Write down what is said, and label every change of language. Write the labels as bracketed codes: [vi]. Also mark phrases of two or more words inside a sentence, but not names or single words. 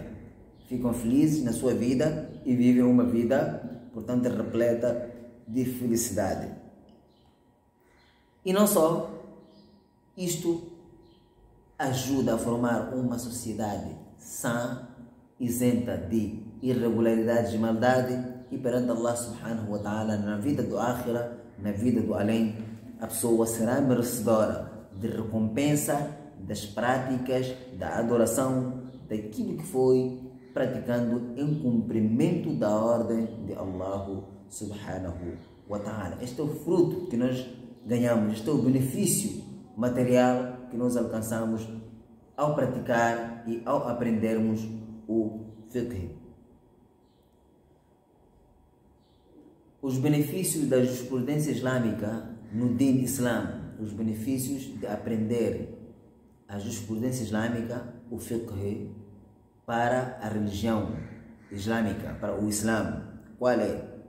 [pt] Ficam felizes na sua vida e vivem uma vida, portanto, repleta de felicidade. E não só, isto ajuda a formar uma sociedade sã, isenta de irregularidades e maldade, e perante Allah [ar] سبحانه وتعالى, [pt] na vida do Akhira, na vida do além, a pessoa será merecedora de recompensa das práticas, da adoração, daquilo que foi praticando em cumprimento da ordem de Allah [ar] سبحانه وتعالى. [pt] Este é o fruto que nós ganhamos, este é o benefício material que nós alcançamos ao praticar e ao aprendermos o fiqh. Os benefícios da jurisprudência islâmica no [ar] دين إسلام, [pt] os benefícios de aprender a jurisprudência islâmica, o fiqh, para a religião islâmica, para o Islã, qual é?